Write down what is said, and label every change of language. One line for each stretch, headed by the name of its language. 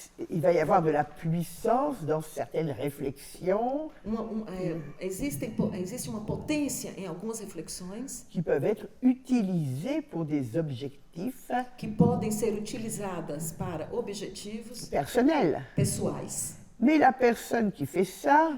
French: il va y avoir de la puissance dans certaines réflexions
Portuguese: Existe uma potência em algumas reflexões
French: qui peuvent être utilisées pour des objectifs
Portuguese: que podem ser utilizadas para objetivos
French: personnels.
Portuguese: Pessoais.
French: Mais la personne qui fait ça,